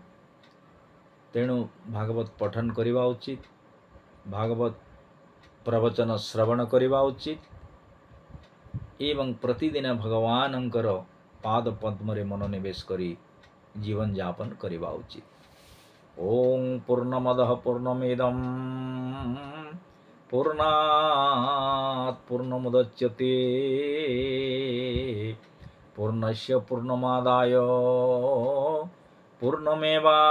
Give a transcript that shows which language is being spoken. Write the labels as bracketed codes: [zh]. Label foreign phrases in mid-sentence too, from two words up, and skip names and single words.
[or] ତେଣୁ ଭାଗବତ ପଠନ କରିବା ଉଚିତ, ଭାଗବତ ପ୍ରବଚନ ଶ୍ରବଣ କରିବା ଉଚିତ ଏବଂ ପ୍ରତିଦିନ ଭଗବାନଙ୍କର ପାଦ ପଦ୍ମ ରେ ମନୋନିବେଶ କରି ଜୀବନ ଯାପନ କରିବା ଉଚିତ। [sa] ओम पूर्णमदः पूर्णमिदं पूर्णात् पूर्णमुदच्यते पूर्णस्य पूर्णमादाय पूर्णमेवावशिष्यते।